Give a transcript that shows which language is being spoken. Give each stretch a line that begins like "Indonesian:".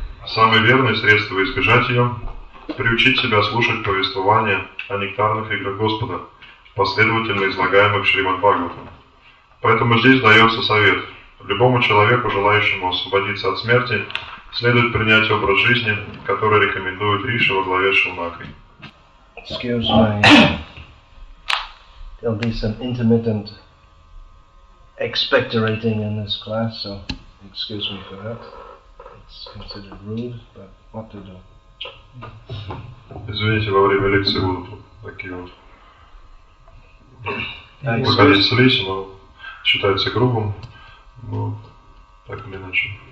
Russian: Самое верное средство избежать ее – приучить себя слушать повествования о нектарных играх Господа, последовательно излагаемых Шримад Бхагаватом. Поэтому здесь дается совет. Любому человеку, желающему освободиться от смерти, следует принять образ жизни, который рекомендует Риши во главе с Шунакой.
English: Excuse me. There'll be some intermittent expectorating in this class, so excuse me for that. It's considered rude, but what to do?
Russian: Извините, во время лекции будут такие вот выходить с речи, но считается грубым, но так или иначе.